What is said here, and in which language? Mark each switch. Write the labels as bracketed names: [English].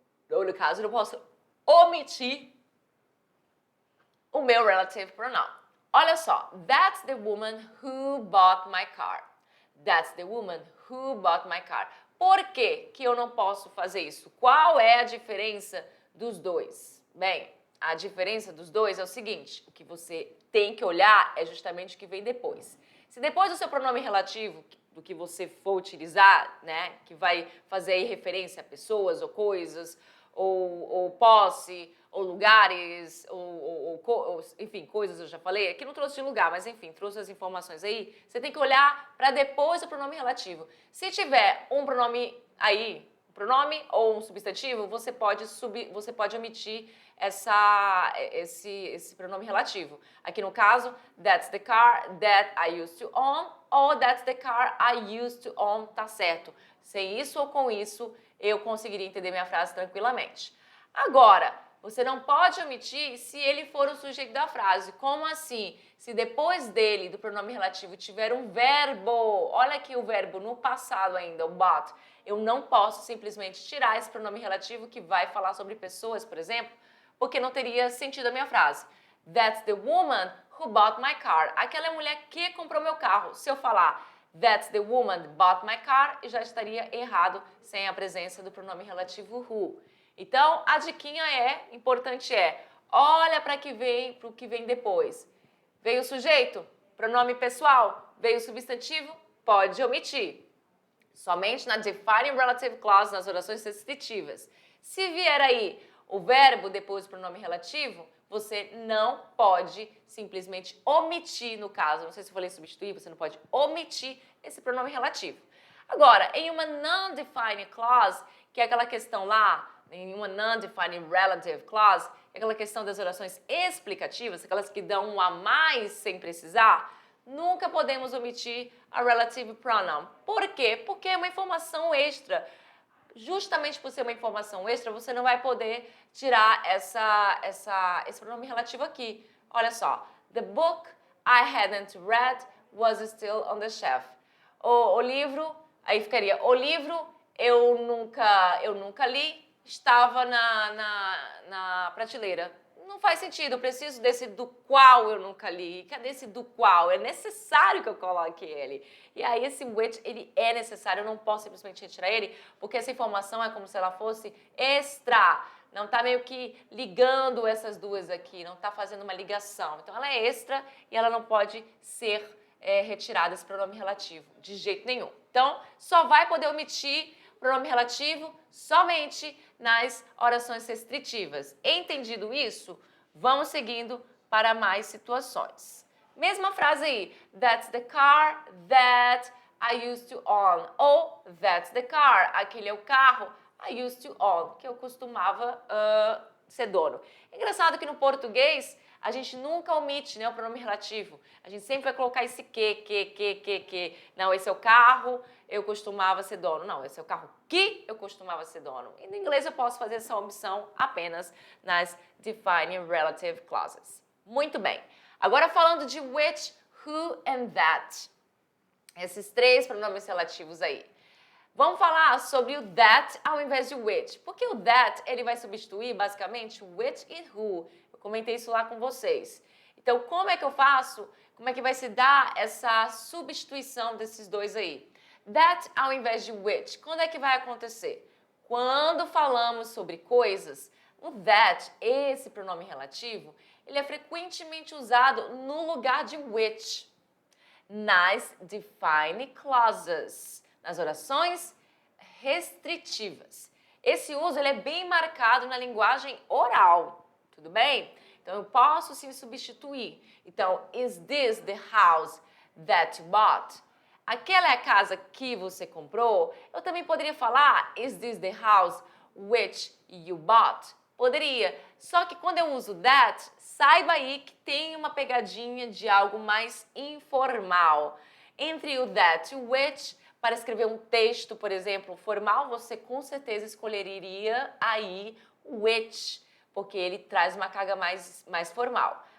[Portuguese] Ou no caso, eu não posso omitir o meu relative pronoun. Olha só, [English] that's the woman who bought my car. That's the woman who bought my car. [Portuguese] Por que que eu não posso fazer isso? Qual é a diferença dos dois? Bem, a diferença dos dois é o seguinte, o que você tem que olhar é justamente o que vem depois. Se depois do seu pronome relativo, do que você for utilizar, né, que vai fazer aí referência a pessoas ou coisas, ou posse, ou lugares, enfim, coisas eu já falei. Aqui não trouxe de lugar, mas enfim, trouxe as informações aí. Você tem que olhar para depois do pronome relativo. Se tiver um pronome aí, um pronome ou um substantivo, você pode omitir esse pronome relativo. Aqui no caso, [English] that's the car that I used to own, ou that's the car I used to own, [Portuguese] tá certo. Sem isso ou com isso, eu conseguiria entender minha frase tranquilamente. Agora, você não pode omitir se ele for o sujeito da frase. Como assim? Se depois dele, do pronome relativo, tiver um verbo, olha aqui o verbo no passado ainda, o bought, eu não posso simplesmente tirar esse pronome relativo que vai falar sobre pessoas, por exemplo, porque não teria sentido a minha frase. [English] That's the woman who bought my car. [Portuguese] Aquela é a mulher que comprou meu carro. Se eu falar [English] that's the woman who bought my car, [Portuguese] já estaria errado sem a presença do pronome relativo who. Então, a diquinha importante olha para o que vem depois. Veio o sujeito, pronome pessoal, veio o substantivo, pode omitir. Somente na defining relative clause, nas orações restritivas. Se vier aí o verbo depois do pronome relativo, você não pode simplesmente omitir, no caso, não sei se eu falei substituir, você não pode omitir esse pronome relativo. Agora, em uma non-defining clause, que é aquela questão lá, em uma non-defining relative clause, é aquela questão das orações explicativas, aquelas que dão um a mais sem precisar, nunca podemos omitir a relative pronoun. Por quê? Porque é uma informação extra. Justamente por ser uma informação extra, você não vai poder tirar esse pronome relativo aqui. Olha só. [English] The book I hadn't read was still on the shelf. [Portuguese] O livro, aí ficaria, o livro eu nunca li, estava na prateleira. Não faz sentido, eu preciso desse do qual eu nunca li. Cadê esse do qual? É necessário que eu coloque ele. E aí esse which, ele é necessário, eu não posso simplesmente retirar ele, porque essa informação é como se ela fosse extra. Não está meio que ligando essas duas aqui, não está fazendo uma ligação. Então ela é extra e ela não pode ser retirada, esse pronome relativo, de jeito nenhum. Então, só vai poder omitir pronome relativo somente nas orações restritivas. Entendido isso? Vamos seguindo para mais situações. Mesma frase aí. [English] That's the car that I used to own. Ou that's the car. [Portuguese] Aquele é o carro [English] I used to own, [Portuguese] que eu costumava ser dono. Engraçado que no português a gente nunca omite, né, o pronome relativo. A gente sempre vai colocar esse que. Não, esse é o carro, eu costumava ser dono. Não, esse é o carro que eu costumava ser dono. E no inglês eu posso fazer essa omissão apenas nas defining relative clauses. Muito bem. Agora falando de which, who and that. Esses três pronomes relativos aí. Vamos falar sobre o that ao invés de which. Porque o that, ele vai substituir basicamente which e who. Eu comentei isso lá com vocês. Então, como é que eu faço? Como é que vai se dar essa substituição desses dois aí? That ao invés de which. Quando é que vai acontecer? Quando falamos sobre coisas, o that, esse pronome relativo, ele é frequentemente usado no lugar de which. Nas defining clauses, nas orações restritivas. Esse uso ele é bem marcado na linguagem oral, tudo bem? Então, eu posso sim substituir. Então, [English] is this the house that you bought? [Portuguese] Aquela é a casa que você comprou? Eu também poderia falar, [English] is this the house which you bought? [Portuguese] Poderia. Só que quando eu uso that, saiba aí que tem uma pegadinha de algo mais informal. Entre o that e o which, para escrever um texto, por exemplo, formal, você com certeza escolheria aí o which, porque ele traz uma carga mais formal.